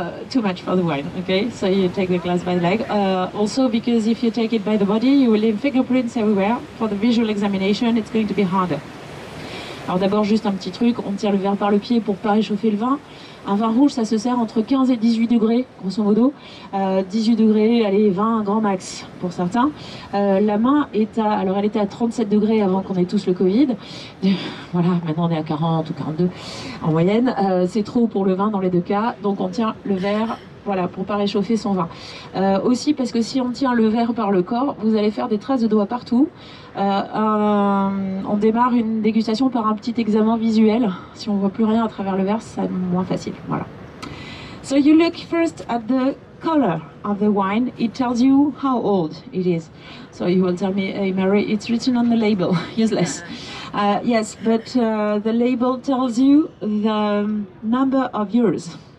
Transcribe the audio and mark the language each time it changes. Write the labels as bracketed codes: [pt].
[en] Too much for the wine, okay? So you take the glass by the leg. Also because if you take it by the body, you will leave fingerprints everywhere. For the visual examination, it's going to be harder. [fr] Alors d'abord, juste un petit truc, on tire le verre par le pied pour pas réchauffer le vin. Un vin rouge, ça se sert entre 15 et 18 degrés, grosso modo. 18 degrés, allez, 20, grand max pour certains. La main est à, alors elle était à 37 degrés avant qu'on ait tous le Covid. Voilà, maintenant on est à 40 ou 42 en moyenne. C'est trop pour le vin dans les deux cas, donc on tient le verre. Voilà, pour pas réchauffer son vin. Aussi parce que si on tient le verre par le corps, vous allez faire des traces de doigts partout. On démarre une dégustation par un petit examen visuel. Si on voit plus rien à travers le verre, c'est moins facile. Voilà. [en] So you look first at the color of the wine. It tells you how old it is. So you will tell me, hey Mary, it's written on the label. Useless. Yes, but the label tells you the number of years.